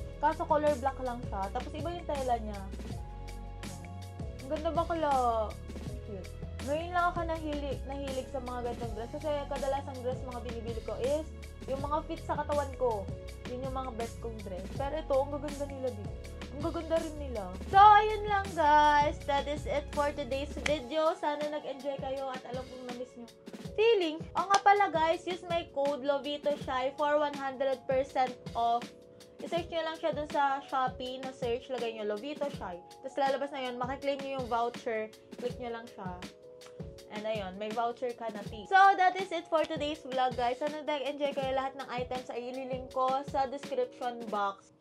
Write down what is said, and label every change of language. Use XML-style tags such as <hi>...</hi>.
<tl>Kaso color black lang siya. Tapos iba yung tela niya. Ang ganda bakla. Cute. Ngayon lang ako nahilig sa mga gandang dress. Kasi kadalasang dress mga binibili ko is yung mga fit sa katawan ko. Yun yung mga best kong dress. Pero ito, ang gaganda nila dito. Ang gaganda rin nila. So, ayun lang guys.</tl> <en>That is it for today's video.</en> <tl>Sana nag-enjoy kayo at alam kong na-miss nyo feeling. O nga pala</tl> <en>guys, use my code LOVITOSHY for 100% off.</en> <tl>I-search nyo lang siya dun sa Shopee na search. Lagay nyo LOVITOSHY. Tapos lalabas na yun. Makiklaim nyo yung voucher. Click nyo lang siya.</tl> <en>And</en> <tl>ayun, may voucher ka na tea.</tl> <en>So, that is it for today's vlog, guys.</en> <tl>Sana nag-enjoy kayo. Lahat ng items ay ililink ko sa description box.</tl>